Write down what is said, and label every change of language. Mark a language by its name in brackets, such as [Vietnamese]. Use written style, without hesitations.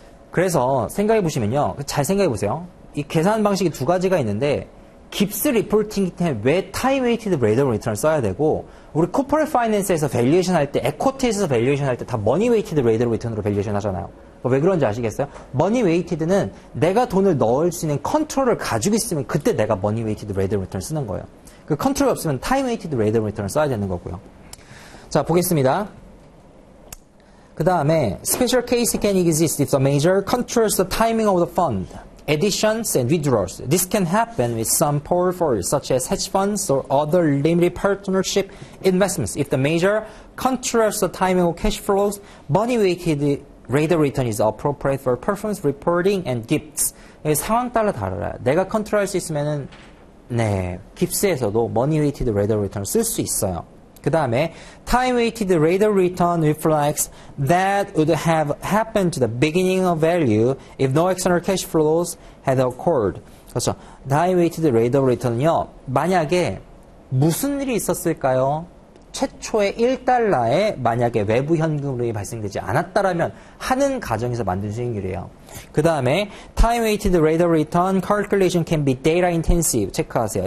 [Korean] 그래서 생각해 보시면요. 잘 생각해 보세요. 이 계산 방식이 두 가지가 있는데, 깁스 리포팅 때문에 왜 타임 웨이티드 레이트 오브 리턴을 써야 되고, 우리 코퍼레이트 파이낸스에서 밸류에이션 할 때, 에쿼티에서 밸류에이션 할 때 다 머니 웨이티드 레이트 오브 리턴으로 밸류에이션 하잖아요. 왜 그런지 아시겠어요? 머니 웨이티드는 내가 돈을 넣을 수 있는 컨트롤을 가지고 있으면 그때 내가 머니 웨이티드 레이트 오브 리턴을 쓰는 거예요. 그 컨트롤이 없으면 타임 웨이티드 레이트 오브 리턴을 써야 되는 거고요. 자, 보겠습니다. [English] 그 다음에 special case can exist if the manager controls the timing of the fund, additions and withdrawals. This can happen with some portfolios such as hedge funds or other limited partnership investments. If the manager controls the timing of cash flows, money weighted rate of return is appropriate for performance reporting and gifts. [Korean] 상황 따라 달라요. 내가 컨트롤할 수 있으면은 깁스에서도 money weighted rate of return을 쓸 수 있어요. [English] 그 다음에 time weighted rate of return reflects that would have happened to the beginning of value if no external cash flows had occurred. [Korean] 그렇죠. time weighted rate of return은요, 만약에 무슨 일이 있었을까요? 최초의 1달러에 만약에 외부 현금 흐름이 발생되지 않았다라면 하는 가정에서 만든 수익률이에요. [English] 그 다음에 time weighted rate of return calculation can be data intensive. 체크하세요.